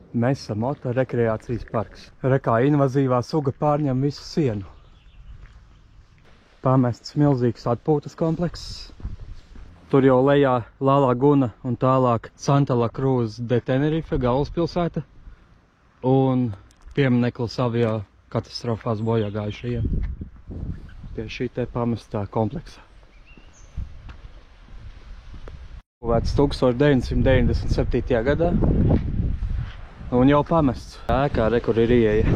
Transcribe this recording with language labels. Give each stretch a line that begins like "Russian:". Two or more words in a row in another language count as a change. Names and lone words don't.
Latvian: Mesa motorekreācijas parks. Re kā invazīvā suga pārņem visu sienu. Pamests milzīgs atpūtas komplekss. Tur jau lejā La Laguna un tālāk Santa La Cruz de Tenerife, galvaspilsēta. Un piemineklis avio katastrofās bojā gājušajiem. Pie šī te pamestā kompleksa. Būvēts 1997. gadā. Un jau pamests. Ēkā, re, kur ir ieeja.